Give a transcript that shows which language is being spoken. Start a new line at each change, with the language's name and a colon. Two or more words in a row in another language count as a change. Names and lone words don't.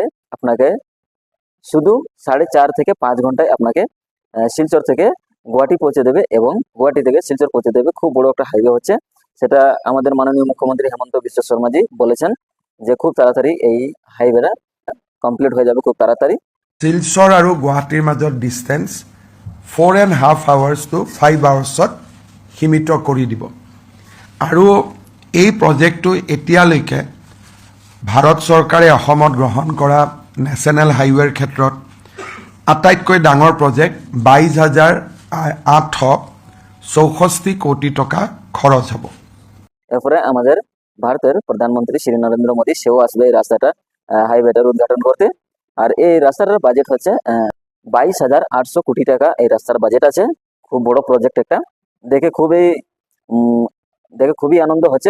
Bangla: আপনাকে শুধু 4.5 থেকে 5 ঘন্টায় আপনাকে শিলচর থেকে গুয়াহাটি পৌঁছে দেবে এবং গুয়াহাটি থেকে শিলচর পৌঁছে দেবে। খুব বড় একটা হাইওয়ে হচ্ছে, সেটা আমাদের মাননীয় মুখ্যমন্ত্রী হেমন্ত বিশ্ব শর্মাজি বলেছেন যে খুব তাড়াতাড়ি এই হাইওয়েটা কমপ্লিট হয়ে যাবে খুব তাড়াতাড়ি।
Assamese: শিলচৰ আৰু গুৱাহাটীৰ মাজত ডিষ্টেঞ্চ
English: 4.5 hours to 5 hours
Assamese: সীমিত কৰি দিব। আৰু এই প্ৰজেক্টটো এতিয়ালৈকে ভাৰত চৰকাৰে অসমত গ্ৰহণ কৰা নেশ্যনেল হাইৱেৰ ক্ষেত্ৰত আটাইতকৈ ডাঙৰ প্ৰজেক্ট। 22,864 কোটি টাকা খৰচ হ'ব।
Bangla: এরপরে আমাদের ভারতের প্রধানমন্ত্রী শ্রী নরেন্দ্র মোদী সেও আসবে এই রাস্তাটা হাইওয়েটার উদ্ঘাটন করতে। আর এই রাস্তাটার বাজেট হচ্ছে 22,800 কোটি টাকা এই রাস্তার বাজেট আছে। খুব বড় প্রজেক্ট একটা। দেখে খুবই আনন্দ হচ্ছে।